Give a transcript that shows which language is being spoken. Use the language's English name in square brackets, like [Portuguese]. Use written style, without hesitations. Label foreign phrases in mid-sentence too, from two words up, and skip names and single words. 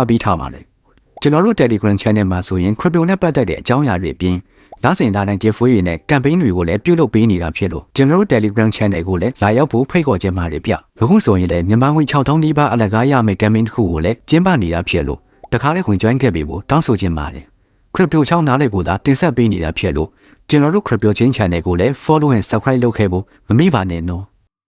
[Burmese] ပေးထားပါတယ်ကျွန်တော်တို့ [English] Telegram channel [Burmese] မှာဆိုရင် crypto နဲ့ပတ်သက်တဲ့အကြောင်းအရာတွေအပြင်လာစင်သားတိုင်း giveaway တွေနဲ့ campaign တွေကိုလည်းပြုလုပ်ပေးနေတာဖြစ်လို့ကျွန်တော်တို့ [English] Telegram channel [Burmese] ကိုလည်းလာရောက်ဖို့ဖိတ်ခေါ်ခြင်းပါတယ်ဗျအခုဆိုရင်လည်းမြန်မာငွေ6000နီးပါးအလကားရမယ့် campaign တစ်ခုကိုလည်းကျင်းပနေတာဖြစ်လို့တခါလေးဝင် join ခဲ့ပြီဖို့တောင်းဆိုခြင်းပါတယ် crypto ချောင်းနားလေးကိုသာတင်ဆက်ပေးနေတာဖြစ်လို့ကျွန်တော်တို့ [English] crypto chain channel [Burmese] ကိုလည်း [English] follow and subscribe [Burmese] လုပ်ခဲ့ဖို့မမေ့ပါနဲ့နော်